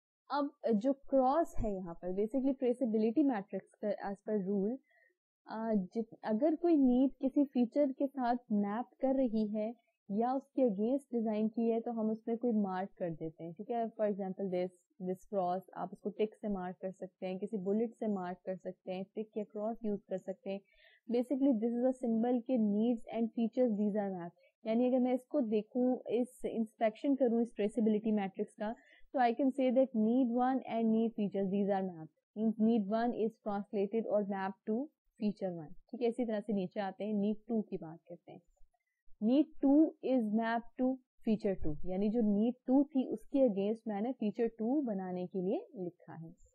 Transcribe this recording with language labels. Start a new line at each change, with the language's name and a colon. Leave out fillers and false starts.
Urdu: اب جو کراس ہے یہاں پر basically
English: traceability matrix as per rule,
Urdu: اگر کوئی نیڈ کسی فیچر کے ساتھ میپ کر رہی ہے یا اس کے اگینسٹ ڈیزائن کی ہے تو ہم اس میں کوئی مارک کر دیتے ہیں. ٹھیک ہے,
English: for example this cross,
Urdu: آپ اس کو ٹک سے مارک کر سکتے ہیں, کسی بلٹ سے مارک کر سکتے ہیں, ٹک یا کراس یوز کر سکتے ہیں.
English: Basically this is a symbol کہ needs and features these are map.
Urdu: یعنی اگر میں اس کو دیکھوں, اس انسپیکشن کروں اس ٹریسیبلٹی میٹرکس کا, تو
English: I can say that need 1 and need features these are map. Means need 1 is translated or map to feature 1.
Urdu: ٹھیک ہے, اسی طرح سے نیچے آتے ہیں نیڈ 2 کی بات کرتے ہیں. Need 2 is map to feature 2, یعنی جو نیڈ 2 تھی اس کے اگینسٹ میں نے فیچر 2 بنانے کے لیے لکھا ہے.